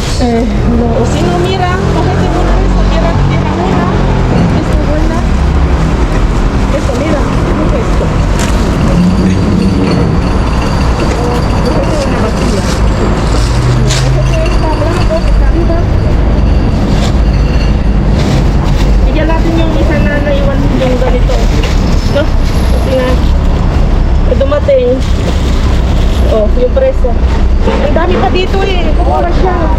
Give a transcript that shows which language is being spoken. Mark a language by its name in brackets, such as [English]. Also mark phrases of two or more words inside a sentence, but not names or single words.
[Spanish] O si no, mira, cógete una de esas, mira una. Esta es buena. Esto, mira, esto. Cógete una vacía. Cógete esta blanco, esta arriba. [Filipino] Bigyan natin yung isa na naiwan yung ganito. No? Kasi nga, dumating. Oh, yung preso. Ang dami pa dito eh. Kumura siya.